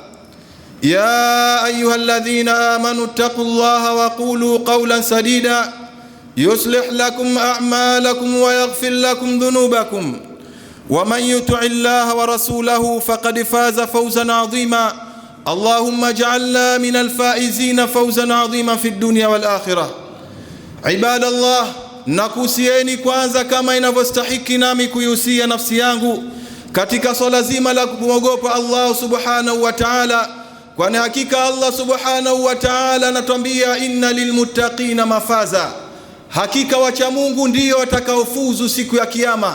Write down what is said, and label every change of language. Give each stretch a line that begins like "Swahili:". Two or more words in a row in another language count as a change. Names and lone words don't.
Arabic: يا أيها الذين آمنوا اتقوا الله وقولوا قولا سديدا يصلح لكم أعمالكم ويغفر لكم ذنوبكم، ومن يطع الله ورسوله فقد فاز فوزا عظيما. اللهم اجعلنا من الفائزين فوزا عظيما في الدنيا والآخرة. عباد الله،
Swahili: nakusieni kwanza kama inavyostahiki nami kuihusia nafsi yangu katika swala zima la kumwogopa Allah
Arabic: سبحانه وتعالى,
Swahili: kwani hakika Allah
Arabic: سبحانه وتعالى
Swahili: anatuambia
Arabic: إن للمتقين مفازا,
Swahili: hakika wacha Mungu ndio watakaofuzu siku ya kiyama.